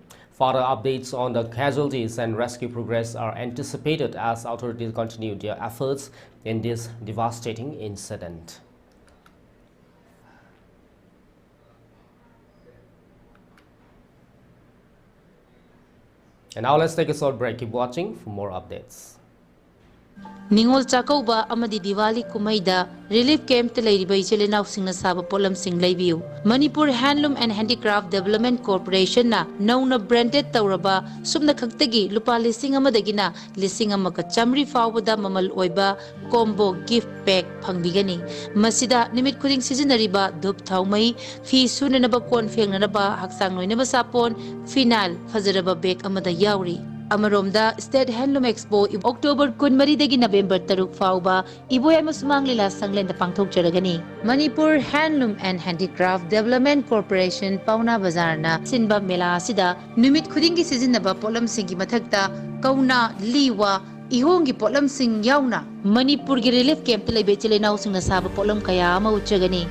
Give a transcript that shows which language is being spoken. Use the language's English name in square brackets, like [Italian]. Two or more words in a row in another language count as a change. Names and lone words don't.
[English] Further updates on the casualties and rescue progress are anticipated as authorities continue their efforts in this devastating incident. And now let's take a short break. Keep watching for more updates. [Manipuri] Ningol Chakkouba amadi Diwali kumaida [English] relief camp [Manipuri] te leiriba ichelenau singna saba polam sing leibiu. Manipur Handloom and Handicraft Development Corporation na nauna branded tauraba sumna khaktagi lupa lising amadagina lising amaka chamri fawada mamal oiba [English] combo gift pack [Manipuri] phangbigani. Masida nimit khuding sizinariba dup thaumai fi sunanaba kon fengnanaba haksang noinaba sapon final fajaraba bag amada yauri. Amaromda State Handloom Expo October 13 dagi November 3 fauba iboy amasumang lila sanglen da pangthokjaragani. Manipur Handloom and Handicraft Development Corporation Pauna Bazar na sinba mela asida numit khudingi sizinaba polam singi mathakta kauna liwa ihongi polam sing yauna Manipur gi [English] relief camp [Manipuri] te lebe chelenau singna saba polam kaya ama uchagani.